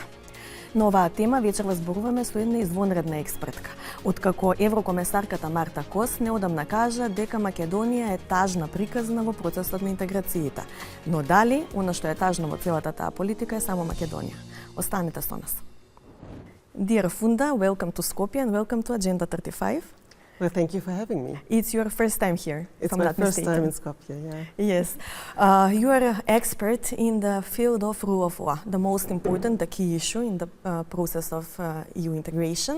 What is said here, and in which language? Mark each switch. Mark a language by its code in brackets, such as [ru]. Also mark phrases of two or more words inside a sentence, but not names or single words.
[mk] На оваа тема вечерва зборуваме со една извонредна експертка. Откако еврокомесарката Марта Кос неодамна кажа дека Македонија е тажна приказна во процесот на интеграцијата. Но дали, она што е тажно во целата таа политика е само Македонија. Останете со нас. [en] Dear Funda, welcome to Skopje and welcome to Agenda 35. Well, thank you for having me. It's your first time here, if It's I'm my not first mistaken. time in Skopje, yeah. Yes. You are an expert in the field of rule of law, the most important, the key issue in the process of EU integration.